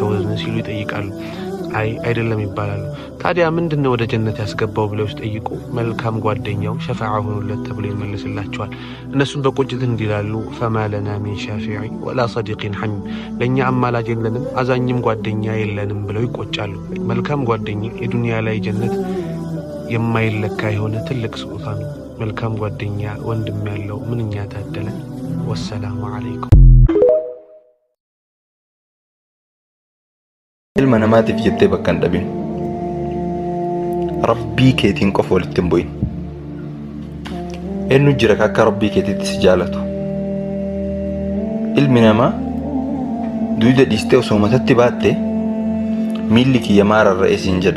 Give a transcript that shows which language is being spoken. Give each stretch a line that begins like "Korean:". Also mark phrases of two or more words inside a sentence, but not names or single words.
Amharic: ሲሉ ይጠይቃሉ። አይ አይደለም ይባላሉ። ታዲያ ምንድነው ወደ ጀነት ያስገባው ብለው ሲጠይቁ መልካም ጓደኛው ሸፋዓ ሆኖለት ተብሎ ይመልስላቸዋል። እነሱም በቁጭት እንዲላሉ
Arabic: فما لنا من شافع ولا صديق حميم፣
Amharic: ለእኛ አማላጅ የለንም አዛኝም ጓደኛ የለንም ብለው ይቆጫሉ። መልካም ጓደኛ የዱንያ ላይ ጀነት የማይለካ የሆነ ትልቅ ስጦታ ነው። መልካም ጓደኛ ወንድም ያለው ምንኛ ታደለ።
Arabic: والسلام عليكم።
Oromo: ilma namaatiif jettee bakka hin dhabin, rabbii keetiin qofa walitti hin bu'in. Eenyu jira akka rabbii keetiitti si jaalatu? Ilmi namaa duuda dhiistee osoo matatti baatte miilli kiyya maararra'ee siin jedha.